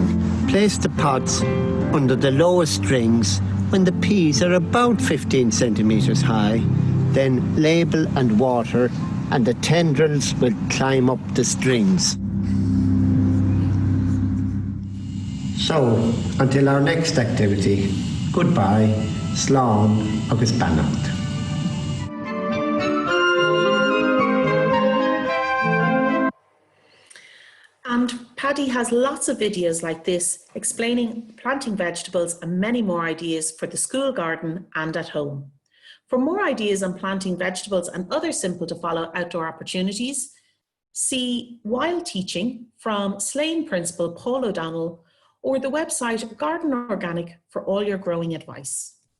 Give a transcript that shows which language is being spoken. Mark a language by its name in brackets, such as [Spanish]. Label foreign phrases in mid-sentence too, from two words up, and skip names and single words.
[English] Place the pots under the lowest strings when the peas are about 15 centimetres high. Then label and water, and the tendrils will climb up the strings. So, until our next activity, goodbye, [Irish] slán agus beannacht. [English] And Paddy has lots of videos like this explaining planting vegetables and many more ideas for the school garden and at home. For more ideas on planting vegetables and other simple to follow outdoor opportunities, see Wild Teaching from Slane Principal Paul O'Donnell or the website Garden Organic for all your growing advice.